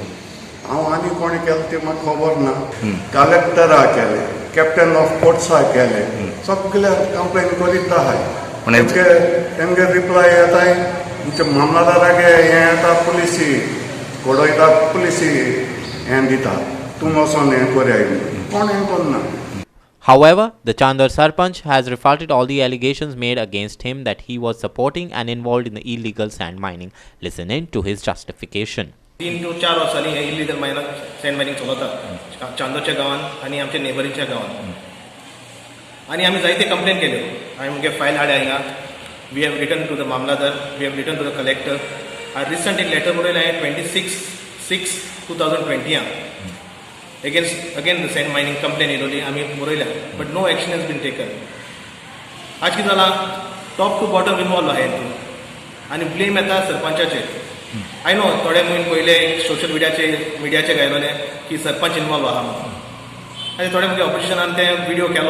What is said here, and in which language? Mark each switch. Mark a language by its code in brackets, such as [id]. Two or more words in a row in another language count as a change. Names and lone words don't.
[kok] हांव आनी कोणी केलें तें म्हाका खबर ना. कलेक्टरा केलें [en] Captain of Ports [kok] केलें सगळे कंप्लेन करीत आहाय तेमगे रिप्लाय येताय तुमच्या मामलादारागे हें येता पुलिसी घडोयता पुलिसी हें दिता तूं वचोन हें करया कोण हें करना. [en] However, the Chandor Sarpanch has refuted all the allegations made against him that he was supporting and involved in the illegal sand mining. Listen in to his justification. [kok] 3 to 4 वर्सांनी हे [en] illegal sand mining [kok] चलता चांदोरच्या गांवांत आनी आमच्या नेबरींगच्या गांवांत आनी आमी जायते कंप्लेन केल्यो. हांवें मुगे फायल हाडल्या हिंगा. [en] We have written to the Mamlatdar, we have written to the Collector. [kok] हांवें रिसंट एक लेटर बरयलें हांवें 26/6/2020 [en] again the sand mining complaint [kok] येयलोली आमी बरयल्या [en] but no action has been taken. [kok] आज कितें जालां [en] top to bottom involved [kok] आहाय. आनी ब्लेम येता सरपंचाचेर. [en] I know [kok] थोडे म्हयने पयले सोशल मिडियाचे गायलोले की सरपंच इनवॉल्व आहा म्हणून, आनी थोडे म्हणजे ऑपोजिशनान ते व्हिडिओ केलो.